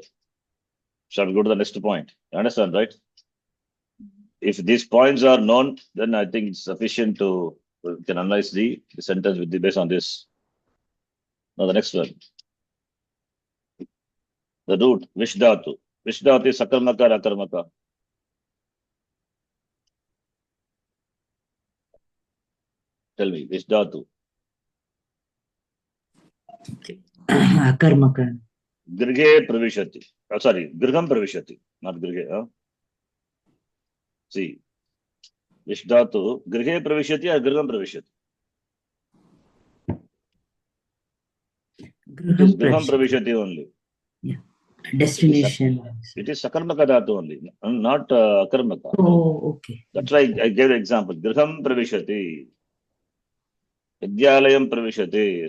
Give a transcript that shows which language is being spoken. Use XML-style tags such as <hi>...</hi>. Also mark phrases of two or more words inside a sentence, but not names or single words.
<en>Shall we go to the next point? You understand, right? If these points are known, then I think it's sufficient to we can analyze the sentence with the based on this. Now the next one. The root, Vishdhatu. Vishdhatu is Sakarmaka or Akarmaka? Tell me, Vishdhatu. Akarmaka.</en> <sa>गृहे प्रविशति.</sa> <en>Sorry,</en> <sa>गृहं प्रविशति,</sa> <en>not Grighe. Huh? See, Vishdhatu,</en> <sa>गृहे प्रविशति</sa> <en>or</en> <sa>गृहं प्रविशति?</sa> <en>It is</en> <sa>गृहं प्रविशति</sa> <en>only. Yeah, Destination. It is</en> <sa>सकर्मक धातु</sa> <en>only, not Akarmaka. Oh, okay. That's why I gave the example.</en> <sa>गृहं प्रविशति. विद्यालयं प्रविशति.</sa>